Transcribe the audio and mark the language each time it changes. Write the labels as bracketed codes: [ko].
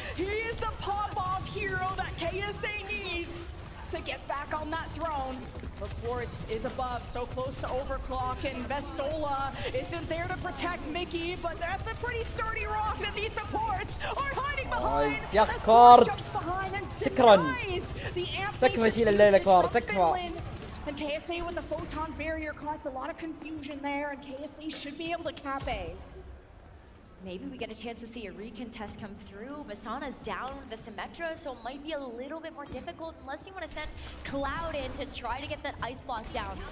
[en] He is the pop-off hero that KSA needs to get back on that throne. But Quartz is above, so close to overclock, and Vestola isn't there to protect Mickey, but that's a pretty sturdy rock that these supports are hiding behind. [ar] يا كوارتز شكرا. تكفى شيل الليلة كوارتز تكفى. [en] And KSA with the photon barrier caused a lot of confusion there, and KSA should be able to cap A. Maybe we get a chance to see a recontest come through. Vasana's down with the Symmetra, so it might be a little bit more difficult unless you want to send Cloud in to try to get that ice block down.